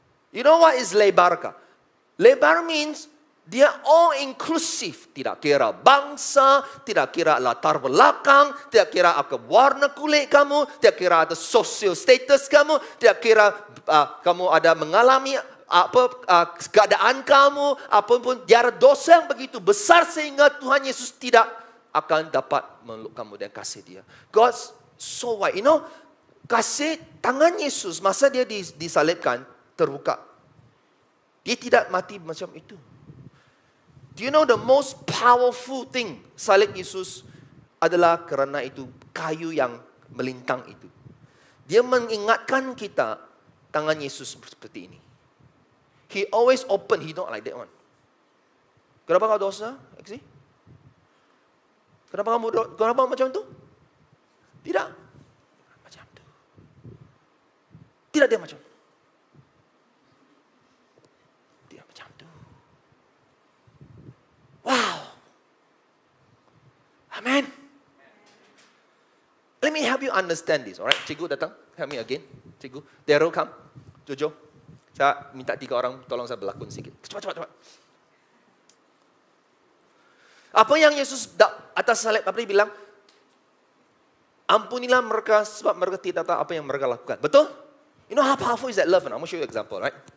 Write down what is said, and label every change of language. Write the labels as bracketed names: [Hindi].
[English] You know what is lebar kah? Lebar means dia all inclusive. [Malay] Tidak kira bangsa, tidak kira latar belakang, tidak kira apa warna kulit kamu, tidak kira ada social status kamu, tidak kira kamu ada mengalami keadaan kamu, apapun, dia ada dosa yang begitu besar sehingga Tuhan Yesus tidak akan dapat meluk kamu dan kasih dia. [English] God's so wide. You know, [Malay] kasih tangan Yesus masa dia disalibkan terbuka. Dia tidak mati macam itu. [English] Do you know the most powerful thing [Malay] salib Yesus adalah kerana itu kayu yang melintang itu. Dia mengingatkan kita tangan Yesus seperti ini. [English] He always open, he don't like that one. [Malay] Kenapa kau dosa? [English] Actually? [Malay] Kenapa macam itu? Tidak. Macam itu. Tidak dia macam. Dia macam itu. Wow. Amen. [English] Let me help you understand this, alright? [Malay] Cikgu datang, [English] help me again. [Malay] Cikgu, Daryl come. Jojo, saya minta 3 orang tolong saya berlakon sikit. Cepat. Apa yang Yesus atas salib apa dia bilang? Ampunilah mereka sebab mereka tidak tahu apa yang mereka lakukan. Betul? [English] You know how powerful is that love? I'm going to show you an example, right?